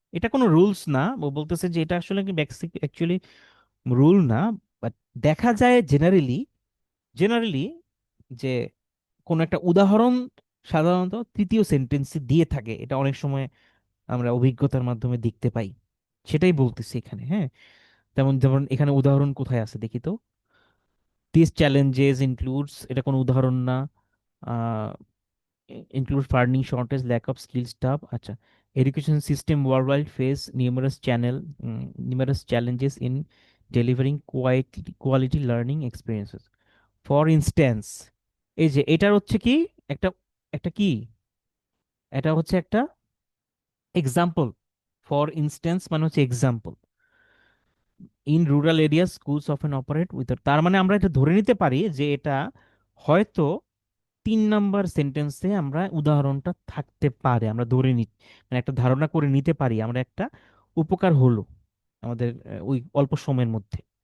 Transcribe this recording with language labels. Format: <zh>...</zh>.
<bn>এটা কোনো রুলস না, ও বলতেছে যে এটা আসলে অ্যাকচুয়ালি রুল না, বাট দেখা যায় জেনারেলি, জেনারেলি যে কোনো একটা উদাহরণ সাধারণত তৃতীয় সেন্টেন্সে দিয়ে থাকে, এটা অনেক সময় আমরা অভিজ্ঞতার মাধ্যমে দেখতে পাই। সেটাই বলতেছি এখানে, হ্যাঁ। তেমন যেমন এখানে উদাহরণ কোথায় আছে দেখি তো,</bn> <en>this challenges includes,</en> <bn>এটা কোনো উদাহরণ না।</bn> <en>include funding shortage, lack of skilled staff. আচ্ছা, education system worldwide face numerous challenges in delivering quality learning experiences. For instance,</en> <bn>এই যে এটার হচ্ছে কি একটা, একটা কি, এটা হচ্ছে একটা এক্সাম্পল। ফর ইনস্ট্যান্স মানে হচ্ছে example.</bn> <en>in rural area schools often operate with,</en> <bn>তার মানে আমরা এটা ধরে নিতে পারি যে এটা হয়তো 3 নাম্বার সেন্টেন্সে আমরা উদাহরণটা থাকতে পারে, আমরা ধরে নি, মানে একটা ধারণা করে নিতে পারি আমরা, একটা উপকার হলো আমাদের ওই অল্প সময়ের মধ্যে।</bn>